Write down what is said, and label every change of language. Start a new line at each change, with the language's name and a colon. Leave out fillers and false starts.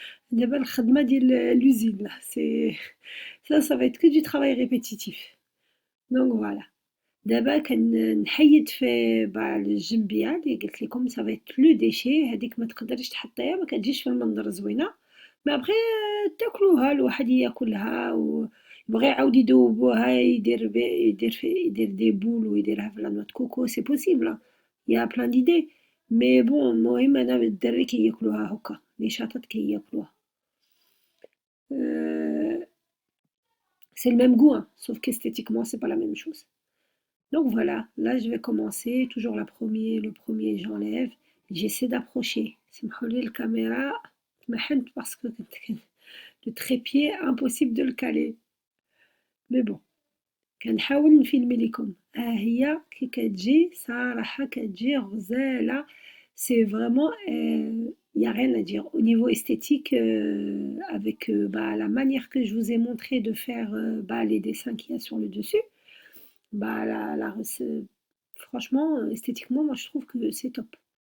Arabic: دابا الخدمة ديال
French: l'usine là, c'est ça va être que du travail répétitif. Donc voilà.
Arabic: دابا كنحيد في الجنبية اللي قلت لكم
French: ça va être le déchet.
Arabic: هذيك ما تقدريش تحطيها، ما كتجيش في المنظر زوينة،
French: mais après
Arabic: تاكلوها، الواحد ياكلها ويبغي يعاود يذوبوها يدير دي بول ويديرها في لا نوا دو كوكو،
French: سي بوسيبل، il y a plein d'idées. mais bon
Arabic: المهم أنا الدراري كياكلوها هكا، لي شاطات كياكلوها.
French: C'est le même goût, hein, sauf qu'esthétiquement c'est pas la même chose. Donc voilà, là je vais commencer, toujours le premier j'enlève, j'essaie d'approcher.
Arabic: سمحولي الكاميرا تمحنت
French: parce que le trépied impossible de le caler. Mais bon,
Arabic: كنحاول نفيلمي لكم. ها هي كي كتجي صراحة كتجي غزالة.
French: C'est vraiment, y a rien à dire. Au niveau esthétique, avec la manière que je vous ai montré de faire les dessins qu'il y a sur le dessus, franchement, esthétiquement, moi je trouve que c'est top.